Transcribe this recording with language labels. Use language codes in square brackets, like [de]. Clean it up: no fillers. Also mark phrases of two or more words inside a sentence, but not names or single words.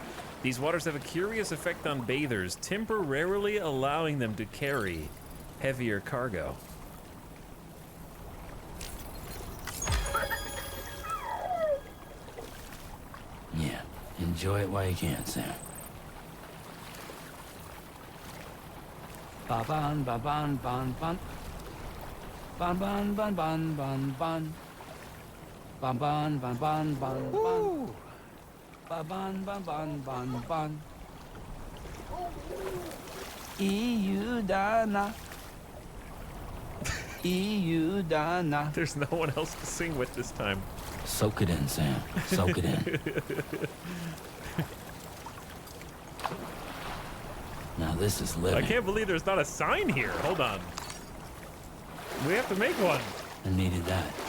[en] These waters have a curious effect on bathers, temporarily allowing them to carry heavier cargo. Yeah, enjoy it while you can, Sam. Ba-ban, ba-ban, ban, ban. Ban, ban, ban, ban, ban, ban. Ban, ban, ban, ban, ban, ban. Ba-ban, ban, ban, ban, ban. Iudana. Iudana. There's no one else to sing with this time. Soak it in, Sam. Soak it in. Now this is living. I can't believe there's not a sign here. Hold on. We have to make one. I needed that.